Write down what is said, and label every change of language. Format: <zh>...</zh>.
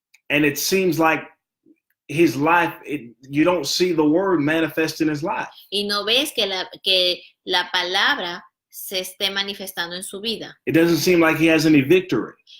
<en>And it seems like his life, you don't see the word manifest in his life.</en> <es>Y no ves que la palabra se esté manifestando en su vida.</es> <en>It doesn't seem like he has any victory.</en>